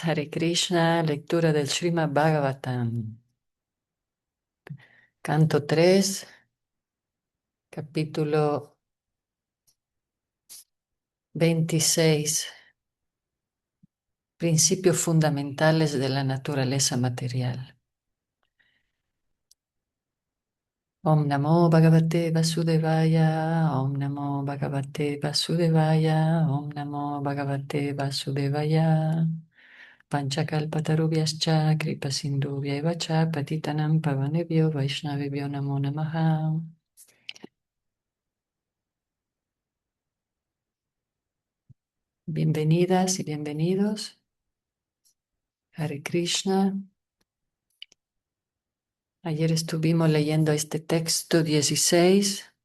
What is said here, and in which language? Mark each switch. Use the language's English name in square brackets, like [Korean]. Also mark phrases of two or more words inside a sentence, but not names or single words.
[Sanskrit] Hare Krishna, [Spanish] lectura del Srimad Bhagavatam. Canto 3, capítulo 26. Principios fundamentales de la naturaleza material. [Sanskrit] Om Namo Bhagavate Vasudevaya, Om Namo Bhagavate Vasudevaya, Om Namo Bhagavate Vasudevaya. Panchakalpatarubhyascha kripasindhubhyaiva cha patitanam pavanebhyo vaishnavebhyo namo namaha. [Spanish] Bienvenidas y bienvenidos. [Sanskrit] Hare Krishna. [Spanish] Ayer estuvimos leyendo este texto 16.